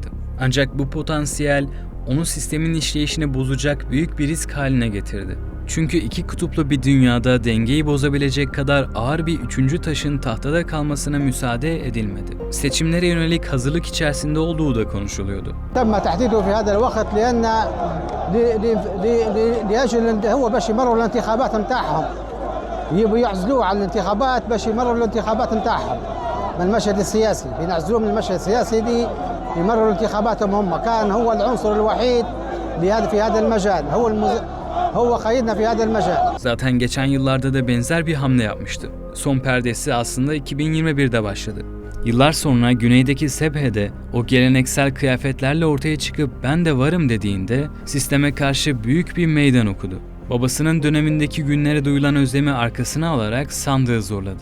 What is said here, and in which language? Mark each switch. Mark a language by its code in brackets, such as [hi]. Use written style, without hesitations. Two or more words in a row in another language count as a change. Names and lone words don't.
[tr] Ancak bu potansiyel onu sistemin işleyişini bozacak büyük bir risk haline getirdi. Çünkü iki kutuplu bir dünyada dengeyi bozabilecek kadar ağır bir üçüncü taşın tahtada kalmasına müsaade edilmedi. Seçimlere yönelik hazırlık içerisinde olduğu da konuşuluyordu. [ar] تم تحديده في هذا الوقت لأن لأجل هو باش يمروا الانتخابات نتاعهم يبوا يعزلوه على الانتخابات باش يمروا الانتخابات نتاعهم من المشهد السياسي بينعزلوه من المشهد السياسي دي يمروا انتخاباتهم هم كان هو العنصر الوحيد في هذا المجال هو قيدنا في هذا المجال. [tr] Zaten geçen yıllarda da benzer bir hamle yapmıştı. Son perdesi aslında 2021'de başladı. Yıllar sonra güneydeki Sebhe'de o geleneksel kıyafetlerle ortaya çıkıp ben de varım dediğinde sisteme karşı büyük bir meydan okudu. Babasının dönemindeki günlere duyulan özlemi arkasına alarak sandığı zorladı.